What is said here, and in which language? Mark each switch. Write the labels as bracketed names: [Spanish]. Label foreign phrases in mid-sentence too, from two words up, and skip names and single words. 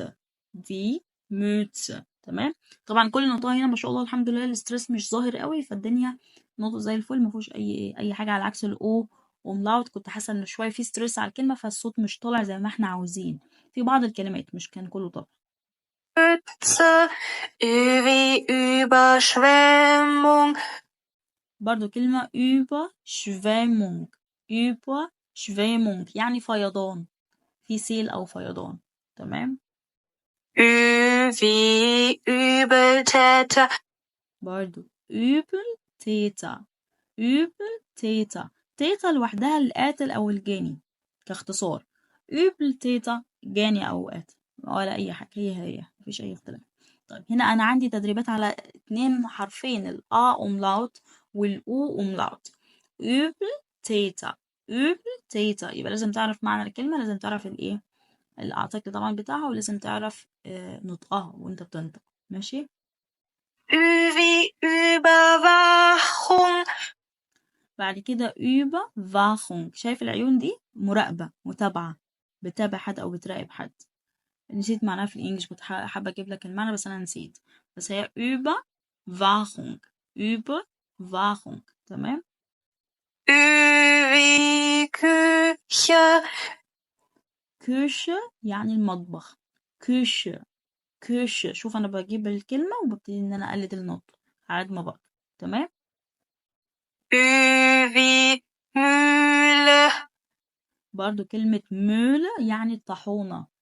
[Arabic] دي موتس. تمام. طبعا كل النطاق هنا ما شاء الله الحمد لله الاسترس مش ظاهر قوي، فالدنيا نطق زي الفل، ما فيهوش اي حاجة، على عكس الاو وملاوت كنت حاسة ان شوية في ستريس على الكلمة، فالصوت مش طالع زي ما احنا عاوزين في بعض الكلمات، مش كان كله طبعا. [German] Mütze. Wie Überschwemmung. [Arabic] برضو كلمة Überschwemmung. Überschwemmung يعني فيضان، في سيل أو فيضان. تمام. [German] Wie Übeltäter. برضو Übeltäter. Übeltäter. [Arabic] تيتا لوحدها القاتل أو الجاني كاختصار. Übeltäter جاني أو قاتل، ولا أي حاجة، هي مفيش أي اختلاف. طيب هنا أنا عندي تدريبات على 2 حرفين، الأ أوملاوت والأو أوملاوت. Übeltäter. Übeltäter يبقى لازم تعرف معنى الكلمة، لازم تعرف الإيه، الأعتقد طبعا بتاعها، ولازم تعرف نطقها وأنت بتنطق. ماشي. [German] Wie Überwachung. [Arabic] بعد كده Überwachung. شايف العيون دي؟ مراقبة، متابعة، بتابع حد أو بتراقب حد. نسيت معناها في الإنجليش، كنت حابة أجيب لك المعنى بس أنا نسيت. بس هي Überwachung. Überwachung. تمام. [German] Wie Küche. [Arabic] Küche يعني المطبخ. [German] Küche. Küche. [Arabic] شوف أنا بجيب الكلمة وببتدي إن أنا أقلد النطق على قد ما بقدر. تمام. [German] Wie Mühle. [Arabic] برضو كلمة Mühle يعني الطاحونة.